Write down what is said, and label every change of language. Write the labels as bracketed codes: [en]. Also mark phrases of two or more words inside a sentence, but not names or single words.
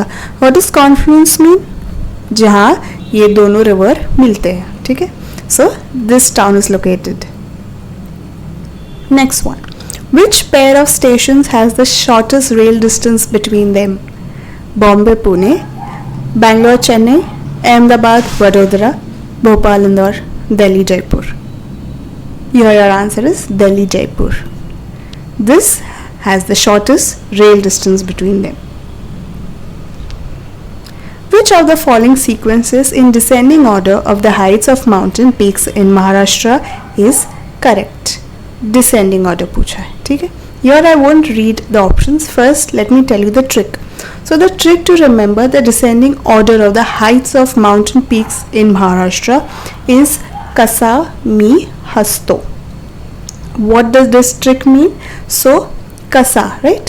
[en] What does confluence mean? [hi] जहाँ ये दोनों river मिलते हैं, ठीक है? [en] So this town is located. Next one, which pair of stations has the shortest rail distance between them? Bombay Pune, Bangalore Chennai, Ahmedabad Vadodara, Bhopal Indore, Delhi Jaipur. Here your answer is Delhi Jaipur. This has the shortest rail distance between them. Which of the following sequences in descending order of the heights of mountain peaks in Maharashtra is correct? Descending order [hi] पूछा है, ठीक है? [en] Here I won't read the options. First, let me tell you the trick. So the trick to remember the descending order of the heights of mountain peaks in Maharashtra is [mr] Kasa Mi Hasto. [en] What does this trick mean? So Kasa, right?